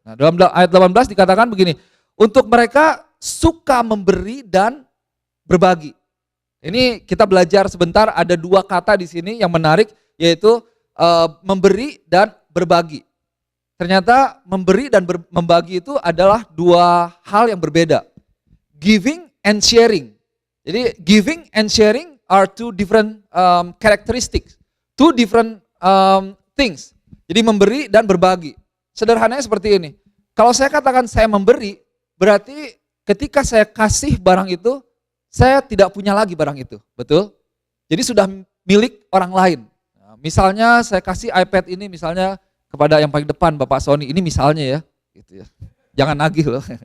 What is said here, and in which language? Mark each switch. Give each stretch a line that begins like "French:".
Indonesian: Nah, dalam ayat 18 dikatakan begini, untuk mereka suka memberi dan berbagi. Ini kita belajar sebentar, ada dua kata di sini yang menarik, yaitu memberi dan berbagi. Ternyata memberi dan membagi itu adalah dua hal yang berbeda.
English: Giving and sharing. Jadi giving and sharing are two different characteristics, two different things.
Indonesian: Jadi memberi dan berbagi. Sederhananya seperti ini. Kalau saya katakan saya memberi, berarti ketika saya kasih barang itu, saya tidak punya lagi barang itu, betul? Jadi sudah milik orang lain. Nah, misalnya saya kasih iPad ini misalnya kepada yang paling depan, Bapak Sony, ini misalnya ya, gitu ya. Jangan nagih loh.